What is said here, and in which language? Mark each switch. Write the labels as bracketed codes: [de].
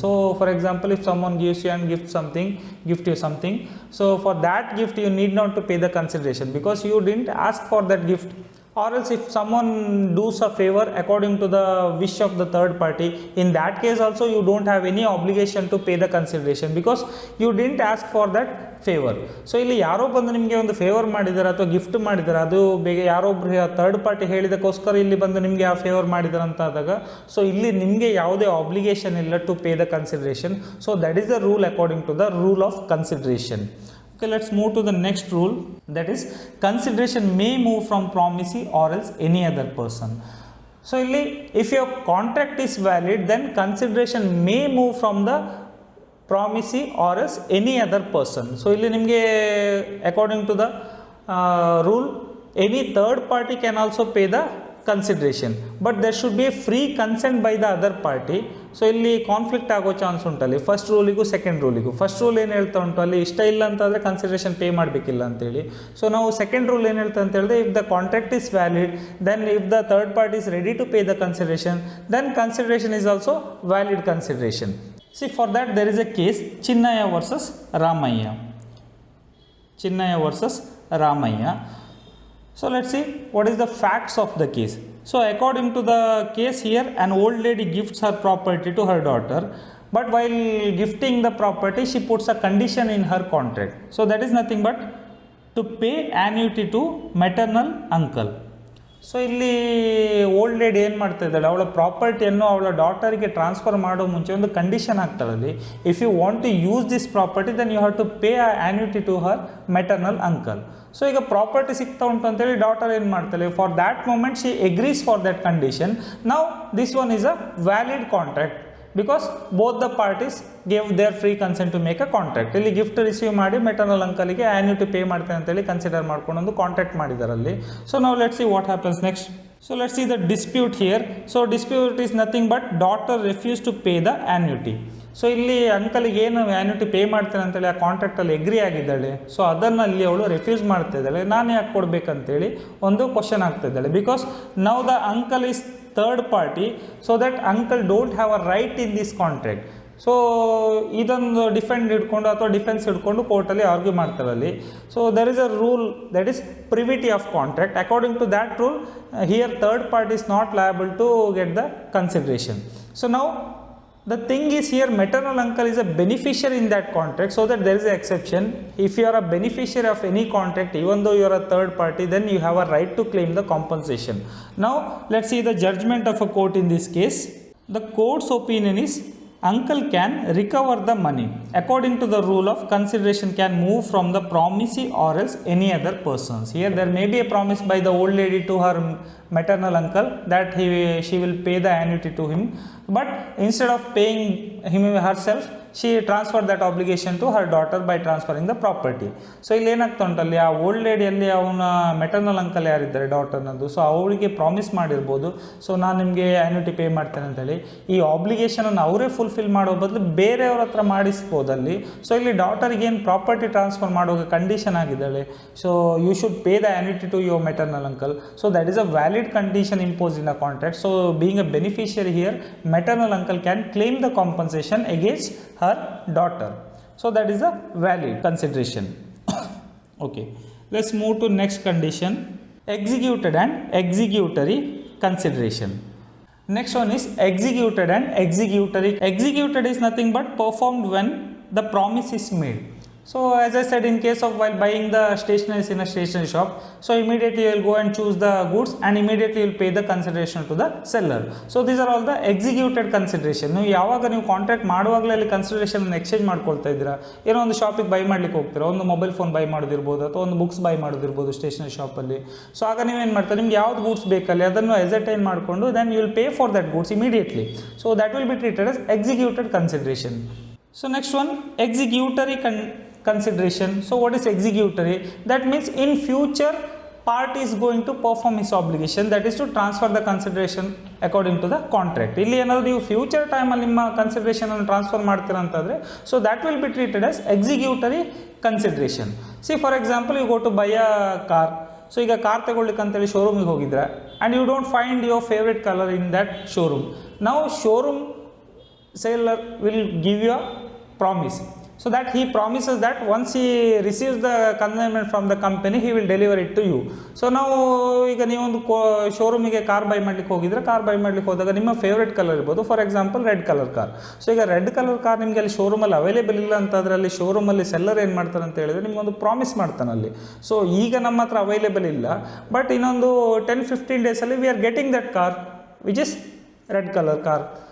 [en] So for example, if someone gives you and gift you something, so for that gift you need not to pay the consideration because you didn't ask for that gift. Or else if someone does a favor according to the wish of the third party, in that case also you don't have any obligation to pay the consideration because you didn't ask for that favor. [kn] So ಇಲ್ಲಿ ಯಾರೋ ಬಂದು ನಿಮಗೆ ಒಂದು favour ಮಾಡಿದ್ದಾರೆ ಅಥವಾ gift ಮಾಡಿದ್ದಾರೆ, ಅದು ಬೇಗ ಯಾರೊಬ್ರು ಥರ್ಡ್ ಪಾರ್ಟಿ ಹೇಳಿದಕ್ಕೋಸ್ಕರ ಇಲ್ಲಿ ಬಂದು ನಿಮಗೆ ಆ ಫೇವರ್ ಮಾಡಿದ್ದಾರೆ ಅಂತ ಆದಾಗ, ಸೊ ಇಲ್ಲಿ ನಿಮಗೆ ಯಾವುದೇ ಆಬ್ಲಿಗೇಷನ್ ಇಲ್ಲ [en] To pay the consideration. So that is the rule according to the rule of consideration. Okay, let's move to the next rule, that is consideration may move from promisee or else any other person. So illi if your contract is valid, then consideration may move from the promisee or else any other person. So [kn] illi nimge [en] according to the rule, any third party can also pay the consideration, but there should be a free consent by the other party. [kn] So ಇಲ್ಲಿ conflict ಆಗೋ chance ಉಂಟಲ್ಲಿ first ರೂಲಿಗೂ second ರೂಲಿಗೂ. First rule ಏನು ಹೇಳ್ತಾ ಉಂಟು ಅಲ್ಲಿ, ಇಷ್ಟ ಇಲ್ಲ ಅಂತಂದರೆ consideration pay ಮಾಡಬೇಕಿಲ್ಲ ಅಂತೇಳಿ. ಸೊ ನಾವು ಸೆಕೆಂಡ್ ರೂಲ್ ಏನು ಹೇಳ್ತಾ ಅಂತ ಹೇಳಿದ್ರೆ, [en] If the contract is valid, then if the third party is ready to pay the consideration, then consideration is also valid consideration. See for that there is a case Chinnaiah versus Ramaiah. Chinnaiah versus Ramaiah. So let's see what is the facts of the case. So according to the case here, an old lady gifts her property to her daughter, but while gifting the property she puts a condition in her contract. So that is nothing but to pay annuity to maternal uncle. [kn] So ಇಲ್ಲಿ old lady ಏನು ಮಾಡ್ತಾ ಇದ್ದಾಳೆ, ಅವಳ ಪ್ರಾಪರ್ಟಿಯನ್ನು ಅವಳ ಡಾಟರಿಗೆ transfer ಮಾಡೋ ಮುಂಚೆ ಒಂದು condition ಆಗ್ತಾಳಲ್ಲಿ, [en] If you want to use this property then you have to pay annuity to her maternal uncle. [kn] So ಈಗ ಪ್ರಾಪರ್ಟಿ ಸಿಗ್ತಾ ಉಂಟು ಅಂತೇಳಿ ಡಾಟರ್ ಏನು ಮಾಡ್ತಾಳೆ, [en] For that moment she agrees for that condition. Now this one is a valid contract because both the parties gave their free consent to make a contract. [kn] ಇಲ್ಲಿ gift receive ಮಾಡಿ maternal ಅಂಕಲಿಗೆ annuity pay ಮಾಡ್ತೇನೆ ಅಂತೇಳಿ consider ಮಾಡ್ಕೊಂಡು ಒಂದು contract ಮಾಡಿದಾರಲ್ಲಿ. [en] so [kn] ನಾವು [en] Let's see what happens next. So let's see the dispute here. So dispute is nothing but daughter refused to pay the annuity. [kn] So ಇಲ್ಲಿ ಅಂಕಲಿಗೆ ಏನು annuity pay ಮಾಡ್ತೇನೆ ಅಂತೇಳಿ ಆ ಕಾಂಟ್ರಾಕ್ಟಲ್ಲಿ ಎಗ್ರಿ ಆಗಿದ್ದಾಳೆ. ಸೊ ಅದನ್ನು ಅಲ್ಲಿ ಅವಳು ರೆಫ್ಯೂಸ್ ಮಾಡ್ತಾ ಇದ್ದಾಳೆ. ನಾನು ಯಾಕೆ ಕೊಡಬೇಕಂತೇಳಿ ಒಂದು ಕ್ವಶನ್ ಆಗ್ತಾ ಇದ್ದಾಳೆ. [en] Because now the uncle is third party, so that uncle don't have a right in this contract. [kn] So ಇದೊಂದು ಡಿಫೆಂಡ್ ಹಿಡ್ಕೊಂಡು ಅಥವಾ ಡಿಫೆನ್ಸ್ ಹಿಡ್ಕೊಂಡು ಕೋರ್ಟಲ್ಲಿ ಆರ್ಗ್ಯೂ ಮಾಡ್ತಾರೆ ಅಲ್ಲಿ. [en] So there is a rule that is privity of contract. According to that rule here third party is not liable to get the consideration. [kn] So ನಾವು [en] the thing is here maternal uncle is a beneficiary in that contract, so that there is an exception. If you are a beneficiary of any contract, even though you are a third party, then you have a right to claim the compensation. Now let's see the judgment of a court in this case. The court's opinion is uncle can recover the money according to the rule of consideration can move from the promisee or else any other persons. Here there may be a promise by the old lady to her maternal uncle that she will pay the annuity to him, but instead of paying him herself, she transferred that obligation to her daughter by transferring the property. [kn] So ಇಲ್ಲಿ ಏನಾಗ್ತಾ ಉಂಟಲ್ಲಿ ಆ old ಲೇಡಿಯಲ್ಲಿ ಅವನ maternal uncle ಯಾರಿದ್ದಾರೆ ಡಾಟರ್ನದ್ದು, so ಅವಳಿಗೆ promise ಮಾಡಿರ್ಬೋದು, so ನಾನು ನಿಮಗೆ annuity pay ಮಾಡ್ತೇನೆ ಅಂತೇಳಿ. ಈ ಆಬ್ಲಿಗೇಷನನ್ನು ಅವರೇ ಫುಲ್ಫಿಲ್ ಮಾಡೋ ಬದಲು ಬೇರೆಯವ್ರ ಹತ್ರ ಮಾಡಿಸ್ಬೋದಲ್ಲಿ. ಸೊ ಇಲ್ಲಿ ಡಾಟರ್ಗೆ ಏನು ಪ್ರಾಪರ್ಟಿ ಟ್ರಾನ್ಸ್ಫರ್ ಮಾಡುವಾಗ ಕಂಡೀಷನ್ ಆಗಿದ್ದಾಳೆ, so [en] You should pay the annuity to your maternal uncle. So that is a valid condition imposed in the contract. So being a beneficiary here, maternal uncle can claim the compensation against her daughter. So that is a valid consideration. Okay, let's move to next condition, executed and executory consideration. Next one is executed and executory. Executed is nothing but performed when the promise is made. So as I said, in case of while buying the stationeries in a stationery shop, so immediately you will go and choose the goods and immediately you will pay the consideration to the seller. So these are all the executed consideration. [kn] ನೀವು ಯಾವಾಗ ನೀವು contract ಮಾಡುವಾಗಲೇ ಅಲ್ಲಿ consideration exchange ಮಾಡ್ಕೊಳ್ತಾ ಇದ್ದೀರಾ, ಏನೋ ಒಂದು ಶಾಪಿಗೆ by ಮಾಡ್ಲಿಕ್ಕೆ ಹೋಗ್ತೀರಾ, ಒಂದು ಮೊಬೈಲ್ ಫೋನ್ ಬೈ ಮಾಡೋದಿರ್ಬೋದು ಅಥವಾ ಒಂದು ಬುಕ್ಸ್ ಬೈ ಮಾಡೋದಿರ್ಬೋದು ಸ್ಟೇಷನರಿ ಶಾಪಲ್ಲಿ. ಸೊ ಆಗ ನೀವೇನು ಮಾಡ್ತಾರೆ, ನಿಮ್ಗೆ ಯಾವ್ದು ಗೂಡ್ಸ್ ಬೇಕಲ್ಲಿ ಅದನ್ನು ಎಸರ್ಟೈನ್ ಮಾಡಿಕೊಂಡು [en] Then you will pay for that goods immediately. So that will be treated as executed consideration. So next one, executory consideration. So what is executory? That means in future party is going to perform his obligation, that is to transfer the consideration according to the contract. [kn] ಇಲ್ಲಿ ಏನಾದರೂ ನೀವು future ಟೈಮಲ್ಲಿ ನಿಮ್ಮ ಕನ್ಸಿಡರೇಷನನ್ನು transfer ಮಾಡ್ತೀರಾ ಅಂತಂದರೆ, [en] So that will be treated as executory consideration. See for example you go to buy a car. [kn] So ಈಗ car ತಗೊಳ್ಳಿಕ್ಕೆ ಅಂತೇಳಿ ಶೋರೂಮಿಗೆ ಹೋಗಿದ್ರೆ [en] And you don't find your favourite colour in that showroom. [kn] ನಾವು [en] Showroom seller will give you a promise, so that he promises that once he receives the consignment from the company he will deliver it to you. [kn] So ನಾವು ಈಗ ನೀವೊಂದು ಶೋರೂಮಿಗೆ car by ಮಾಡ್ಲಿಕ್ಕೆ ಹೋಗಿದ್ರೆ, car by ಮಾಡ್ಲಿಕ್ಕೆ ಹೋದಾಗ ನಿಮ್ಮ favourite colour ಇರ್ಬೋದು, for example red colour car. So ಈಗ ರೆಡ್ ಕಲರ್ ಕಾರ್ ನಿಮಗೆ ಅಲ್ಲಿ ಶೋರೂಮಲ್ಲಿ ಅವೈಲೇಬಲ್ ಇಲ್ಲ ಅಂತಂದರೆ ಅಲ್ಲಿ ಶೋರೂಮಲ್ಲಿ ಸೆಲ್ಲರ್ ಏನು ಮಾಡ್ತಾರೆ ಅಂತ ಹೇಳಿದ್ರೆ ನಿಮಗೊಂದು ಪ್ರಾಮಿಸ್ ಮಾಡ್ತಾನೆ ಅಲ್ಲಿ. ಸೊ ಈಗ ನಮ್ಮ ಹತ್ರ ಅವೈಲೇಬಲ್ ಇಲ್ಲ, ಬಟ್ ಇನ್ನೊಂದು 10-15 ಡೇಸಲ್ಲಿ [en] We are getting that car which is red colour car.